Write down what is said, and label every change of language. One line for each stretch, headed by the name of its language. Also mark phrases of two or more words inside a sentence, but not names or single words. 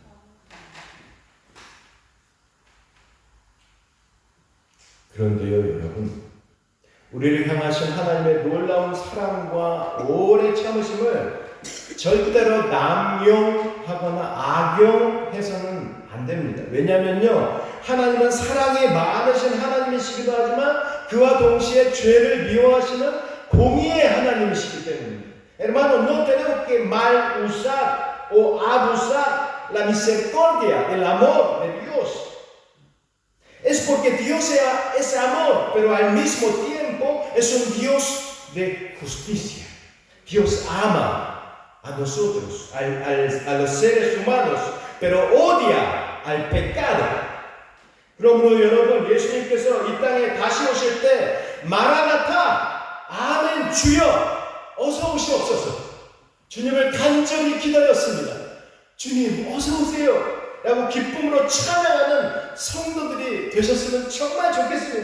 Korean: 그런데요 여러분, 우리를 향하신 하나님의 놀라운 사랑과 오래 참으심을 절대로 남용하거나 악용해서는 안 됩니다. 왜냐하면요, 하나님은 사랑이 많으신 하나님이시기도 하지만 그와 동시에 죄를 미워하시는 공의의 하나님이시기 때문입니다.
Spanish: Hermano, no tenemos que mal usar o abusar la misericordia, el amor de Dios. Es porque Dios es amor, pero al mismo tiempo es un Dios de justicia. Dios ama a nosotros, a los seres humanos, pero odia al pecado.
Korean: 그러므로 여러분, 예수님께서 이 땅에 다시 오실 때 마라나타, 아멘 주여 어서 오시옵소서, 주님을 간절히 기다렸습니다. 주님 어서 오세요 라고 기쁨으로 찬양하는 성도들이 되셨으면 정말 좋겠습니다.